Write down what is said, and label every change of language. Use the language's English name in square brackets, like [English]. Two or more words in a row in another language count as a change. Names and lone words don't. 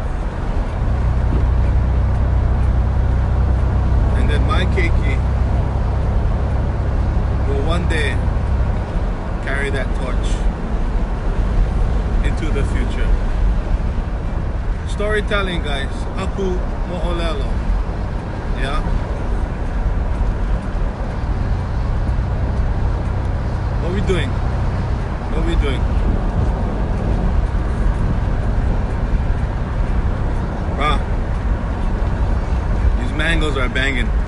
[English] And then my keiki will one day carry that torch into the future. Storytelling, guys. [Hawaiian] Haku moʻolelo. [English] Yeah? What are we doing? What are we doing? Wow. These mangoes are banging.